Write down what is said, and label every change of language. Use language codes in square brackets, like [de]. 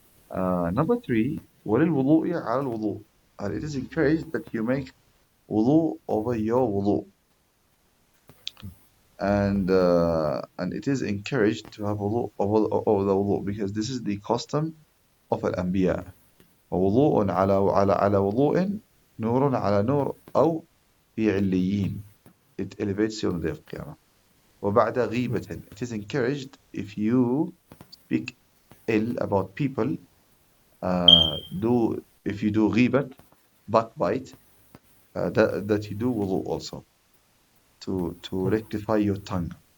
[en] Number three, [ar] وَلِلْوُضُوءِ عَلَى الْوُضُوء. [en] And it is encouraged that you make wudu over your wudu. And it is encouraged to have wudu over the wudu because this is the custom of al-anbiya. [ar] ووضوء على وضوء نور على نور أو في عليين. [en] It elevates you on the day of Qiyamah. [ar] وبعد غيبة. [en] It is encouraged if you speak ill about people, if you do ghibat, backbite, that you do wudu also to rectify your tongue.